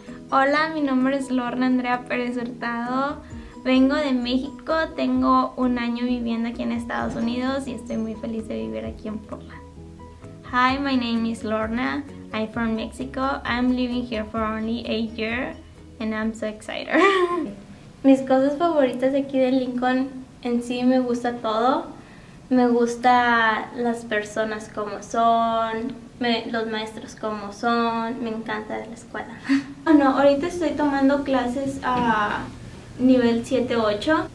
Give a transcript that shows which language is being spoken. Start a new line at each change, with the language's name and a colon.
Spanish: Hola, mi nombre es Lorna Andrea Pérez Hurtado. Vengo de México, tengo un año viviendo aquí en Estados Unidos y estoy muy feliz de vivir aquí en Portland.
English: Hi, my name is Lorna. I'm from Mexico. I'm living here for only a year and I'm so excited.
Spanish: Mis cosas favoritas de aquí de Lincoln, en sí me gusta todo. Me gusta las personas como son, los maestros como son, me encanta la escuela. Bueno, ahorita estoy tomando clases a nivel 7-8.